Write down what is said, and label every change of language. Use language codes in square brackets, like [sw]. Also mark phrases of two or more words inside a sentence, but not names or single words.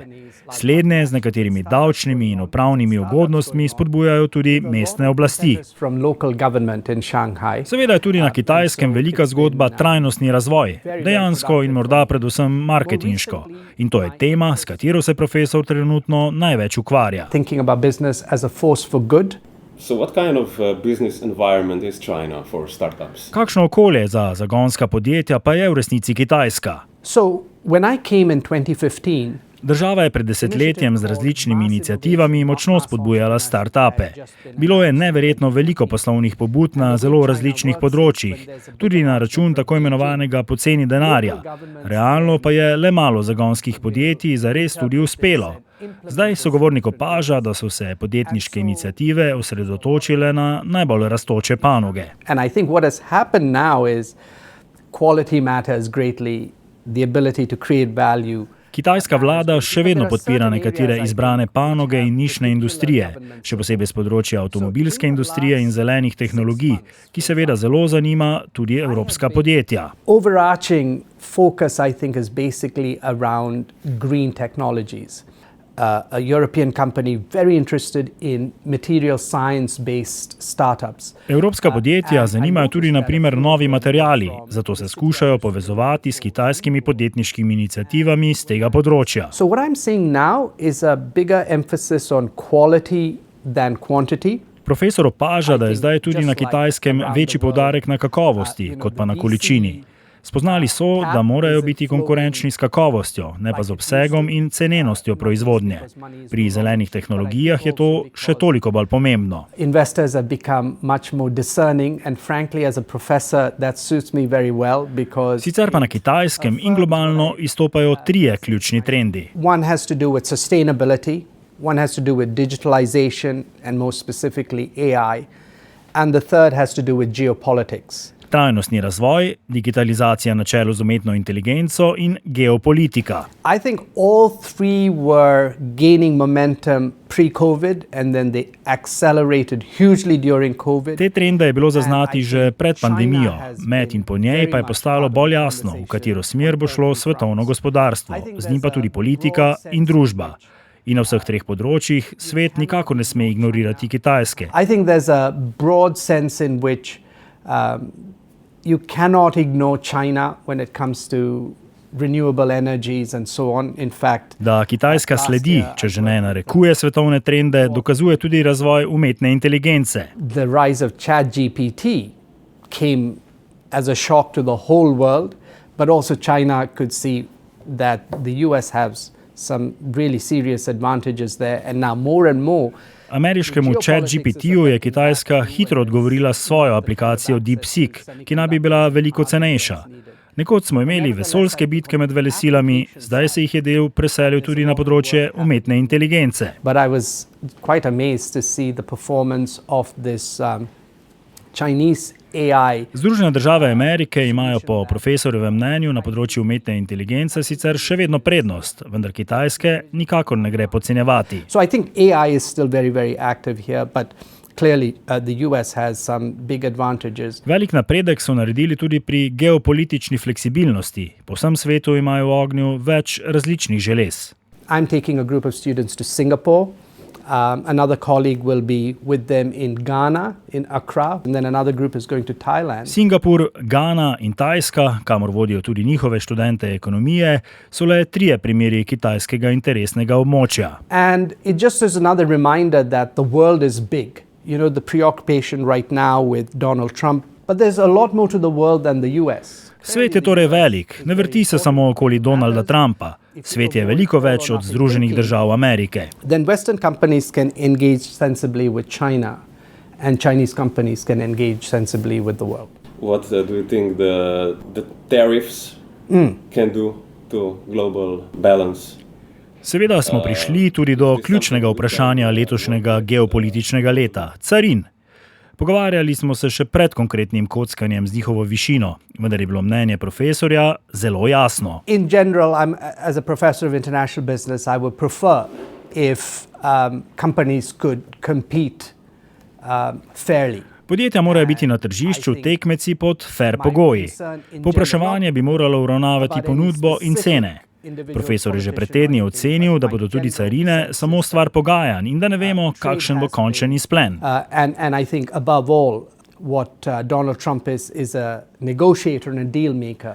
[sl] Slednje z nekaterimi davčnimi in upravnimi ugodnostmi spodbujajo tudi mestne oblasti. Seveda je tudi na Kitajskem velika zgodba trajnostni razvoj, dejansko in morda predvsem marketinško. In to je tema, s katero se profesor trenutno največ ukvarja. [en] So what kind of business environment is China for startups? [sl] Kakšno okolje za zagonska podjetja pa je v resnici Kitajska? [en] So when I came in 2015, [sl] država je pred desetletjem z različnimi iniciativami močno spodbujala start-upe. Bilo je neverjetno veliko poslovnih pobud na zelo različnih področjih, tudi na račun tako imenovanega poceni denarja. Realno pa je le malo zagonskih podjetij zares tudi uspelo. Zdaj sogovornik opaža, da so se podjetniške iniciative osredotočile na najbolj rastoče panoge. [en] And I think what has happened now is quality matters greatly, the ability to create value. [sl] Kitajska vlada še vedno podpira nekatere izbrane panoge in nišne industrije, še posebej z področja avtomobilske industrije in zelenih tehnologij, ki seveda zelo zanima tudi evropska podjetja. [en] Overarching focus, I think, is basically around green technologies. A European company very interested in material science-based startups. [sl] Evropska podjetja zanimajo tudi na primer novi materiali, zato se skušajo povezovati s kitajskimi podjetniškimi iniciativami z tega področja. [en] So what I'm seeing now is a bigger emphasis on quality than quantity. [sl] Profesor opaža, da je zdaj tudi na Kitajskem večji poudarek na kakovosti, kot pa na količini. Spoznali so, da morajo biti konkurenčni s kakovostjo, ne pa z obsegom in cenenostjo proizvodnje. Pri zelenih tehnologijah je to še toliko bolj pomembno. Sicer pa na Kitajskem in globalno izstopajo trije ključni trendi. [en] One has to do with sustainability, one has to do with digitalization and more specifically AI, and the third has to do with geopolitics. [sl] Trajnostni razvoj, digitalizacija na čelu z umetno inteligenco in geopolitika. [en] I think all three were gaining momentum pre-COVID and then they accelerated hugely during COVID. [sl] Te trende je bilo zaznati že pred pandemijo, med in po njej pa je postalo bolj jasno, v katero smer bo šlo svetovno gospodarstvo, z njim pa tudi politika in družba. In na vseh treh področjih svet nikakor ne sme ignorirati Kitajske. [en] I think there's a broad sense in which you cannot ignore China when it comes to renewable energies and so on. In fact, [sl] da Kitajska sledi, če že ne narekuje svetovne trende, dokazuje tudi razvoj umetne inteligence. [en] The rise of ChatGPT came as a shock to the whole world, but also China could see that the US has some really serious advantages there, and now more and more [sl] Ameriškemu ChatGPT-ju je Kitajska hitro odgovorila s svojo aplikacijo DeepSeek, ki naj bi bila veliko cenejša. Nekoč smo imeli vesoljske bitke med velesilami, zdaj se jih je del preselil tudi na področje umetne inteligence. [en] But I was quite amazed to see the performance of this Chinese AI. [sl] Združene države Amerike imajo po profesorjevem mnenju na področju umetne inteligence sicer še vedno prednost, vendar Kitajske nikakor ne gre podcenjevati. [en] So I think AI is still very, very active here, but clearly the US has some big advantages. [sl] Velik napredek so naredili tudi pri geopolitični fleksibilnosti. Po vsem svetu imajo v ognju več različnih želez. [en] I'm taking a group of students to Singapore. Another colleague will be with them in Ghana, in Accra, and then another group is going to Thailand. [sl] Singapur, Ghana in Tajska, kamor vodijo tudi njihove študente ekonomije, so le 3 primeri kitajskega interesnega območja. [en] And it just is another reminder that the world is big. You know, the preoccupation right now with Donald Trump, but there's a lot more to the world than the US. [sl] Svet je torej velik, ne vrti se samo okoli Donalda Trumpa. Svet je veliko več od Združenih držav Amerike. [en] Then Western companies can engage sensibly with China, and Chinese companies can engage sensibly with the world. What do you think the tariffs can do to global balance? [sl] Seveda smo prišli tudi do ključnega vprašanja letošnjega geopolitičnega leta – carin. Pogovarjali smo se še pred konkretnim kockanjem z njihovo višino, vendar je bilo mnenje profesorja zelo jasno. [en] In general, as a professor of international business, I would prefer if companies could compete fairly. [sl] Podjetja morajo biti na tržišču tekmeci pod fair pogoji. Povpraševanje bi moralo uravnavati ponudbo in cene. Profesor je že pred tedni ocenil, da bodo tudi carine samo stvar pogajanj in da ne vemo, kakšen bo končen izplen. [en] And I think above all, what Donald Trump is a negotiator and a deal maker.